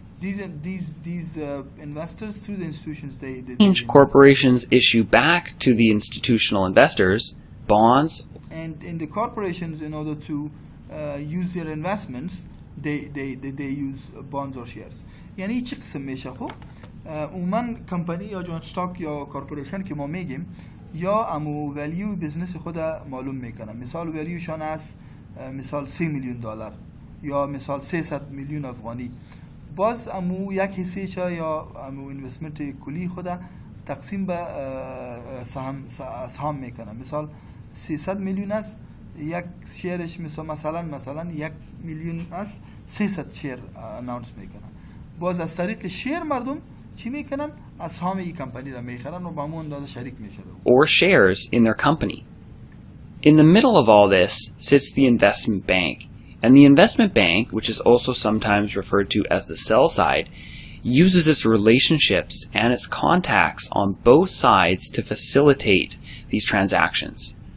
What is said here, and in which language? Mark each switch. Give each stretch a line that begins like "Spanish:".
English: These investors through the institutions they invest. corporations issue back to the institutional investors bonds. And in the corporations, in order to use their investments, they use bonds or shares.
Persian: یعنی چی قسم میشه خب عموما کمپانی یا جون استاک یا کارپوریشن که ما میگیم یا امو ولیو بزنس خود معلوم میکنن. مثال ولیوشان است مثال 3 میلیون دلار یا مثال 300 میلیون افغانی. باز امو یک حصه چا یا امو اینوستمنت کلی خود تقسیم به اسهام میکنن. مثال 300 میلیون است، یک شیرش مثلا 1 میلیون است، 300 شیر اناونس میکنن. باز از طریق شیر مردم چی میکنن؟ اسهام این کمپانی را میخرن و با همون اندازه شریک میشن.
English: Or shares in their company. In the middle of all this sits the investment bank. And the investment bank, which is also sometimes referred to as the sell side, uses its relationships and its contacts on both sides to facilitate these transactions.